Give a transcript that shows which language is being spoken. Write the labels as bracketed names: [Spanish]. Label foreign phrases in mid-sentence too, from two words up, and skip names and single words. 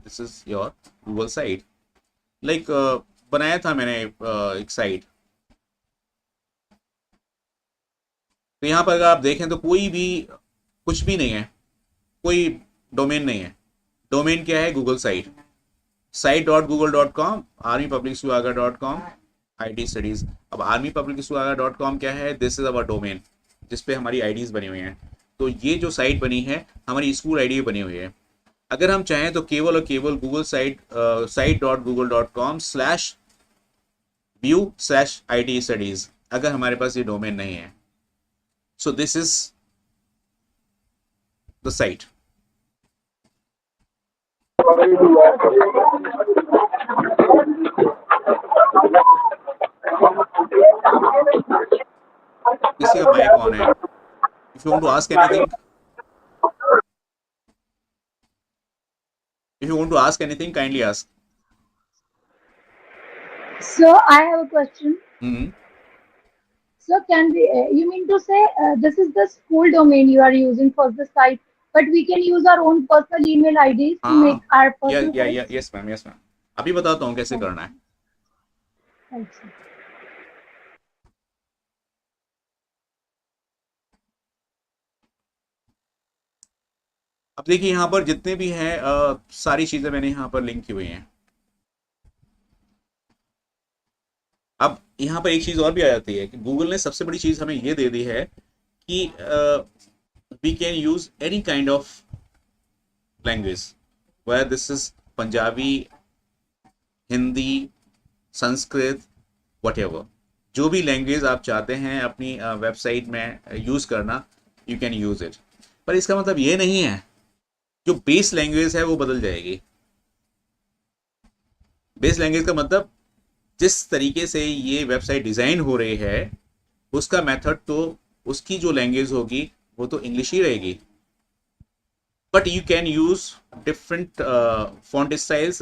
[English] This is your Google site. [Hindi] लाइक बनाया था मैंने एक साइट, तो यहाँ पर अगर आप देखें तो कोई भी कुछ भी नहीं है, कोई डोमेन नहीं है। डोमेन क्या है? गूगल साइट, site.google.com, armypublicswaga.com, IT स्टडीज। अब armypublicswaga.com क्या है? [English] this is our domain [Hindi] जिसपे हमारी आईडीज बनी हुई हैं। तो ये जो साइट बनी है हमारी [English] school ID [Hindi] बनी हुई है। अगर हम चाहें तो केवल और केवल गूगल site.google.com/view/IT स्टडीज, अगर हमारे पास ये डोमेन नहीं है। [English] So this is the site. [Hindi] किसी का माइक ऑन है। [English] If you want to ask anything, kindly ask. So I have a question. Mm-hmm. So can we, you mean to say this is the school domain you are using for the site, but we can use our own personal email IDs to make [Hindi] हाँ, [English] our [Hindi] या [English] personal [Hindi] या या [English] sites? Yes ma'am, yes ma'am, [Hindi] अभी बताता हूँ कैसे [English] Right. [Hindi] करना है। [English] Right, sir. [Hindi] अब देखिए यहाँ पर जितने भी हैं सारी चीजें मैंने यहाँ पर लिंक की हुई हैं। अब यहाँ पर एक चीज और भी आ जाती है कि गूगल ने सबसे बड़ी चीज हमें ये दे दी है कि [English] we can use any kind of language, where this is [Hindi] पंजाबी, हिंदी, संस्कृत, वटेवर, जो भी लैंग्वेज आप चाहते हैं अपनी वेबसाइट में यूज करना, [English] you can use it. [Hindi] पर इसका मतलब ये नहीं है जो [English] base language [Hindi] है वो बदल जाएगी। [English] base language [Hindi] का मतलब जिस तरीके से ये वेबसाइट डिजाइन हो रही है उसका मेथड तो उसकी जो लैंग्वेज होगी वो तो इंग्लिश ही रहेगी, [English] but you can use different font styles.